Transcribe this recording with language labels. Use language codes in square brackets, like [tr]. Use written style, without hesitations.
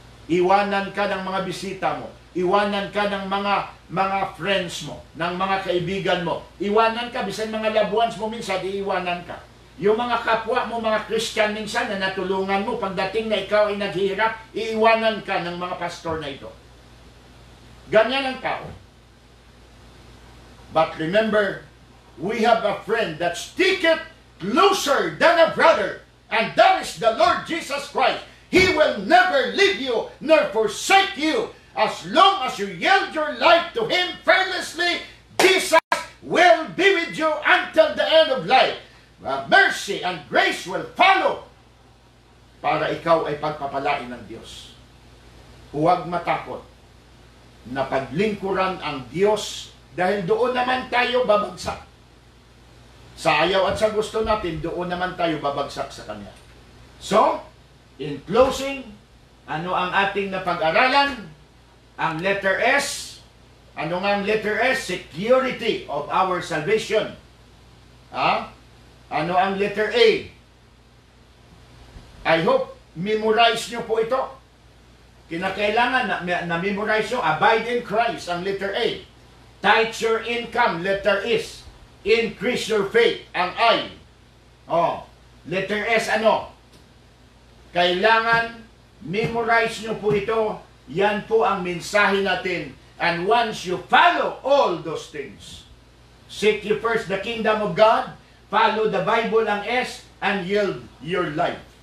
[tl] Iwanan ka ng mga bisita mo. Iwanan ka ng mga friends mo, ng mga kaibigan mo. Iwanan ka, bisan mga [en] loved ones [tl] mo minsan, iiwanan ka. Yung mga kapwa mo, mga Christian minsan na natulungan mo, pagdating na ikaw ay naghihirap, iiwanan ka ng mga pastor na ito. Ganyan ang tao. [en] But remember, we have a friend that sticketh closer than a brother, and that is the Lord Jesus Christ. He will never leave you nor forsake you. As long as you yield your life to Him fearlessly, Jesus will be with you until the end of life. Mercy and grace will follow [tl] para ikaw ay pagpapalain ng Diyos. Huwag matakot na paglingkuran ang Diyos dahil doon naman tayo babagsak. Sa ayaw at sa gusto natin, doon naman tayo babagsak sa Kanya. [en] So, in closing, [tl] ano ang ating napag-aralan? Ang letter S. Ano nga ang letter S? [en] Security of our salvation. [tl] Ano ang letter A? [en] I hope [tl] memorize nyo po ito. Kinakailangan na memorize nyo. [en] Abide in Christ, ang letter A. Tithe your income, letter S. Increase your faith, ang I. Letter S, ano? [tl] Kailangan memorize nyo po ito. Yan po ang mensahe natin. [en] And once you follow all those things, seek you first the kingdom of God, follow the Bible ang S, and yield your life.